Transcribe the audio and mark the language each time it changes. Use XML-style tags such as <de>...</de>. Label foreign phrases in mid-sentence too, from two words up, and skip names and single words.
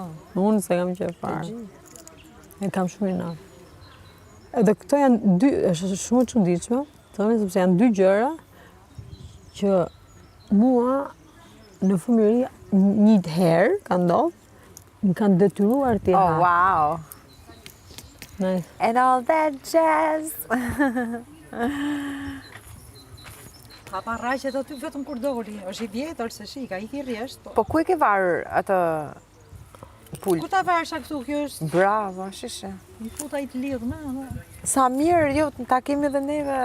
<sq>Unë se kam qef fare. E kam shumë inat. Edhe këto janë është shumë e çuditshme, thoni sepse janë 2 gjëra që mua në fëmijëri një herë ka ndodhur, më kanë detyruar t'i ha.</sq> <en>Oh, wow. Nice. And all that jazz.</en> <sq>Ka parraqet aty vetëm kur doli. Është i vjetër se shika, i rresht. Po ku e ke varur atë pul? Ku ta varsha këtu? Kjo është Bravo, shishe. një futa i të lidh me. Sa mirë, jo, ta kemi dhe neve.</sq>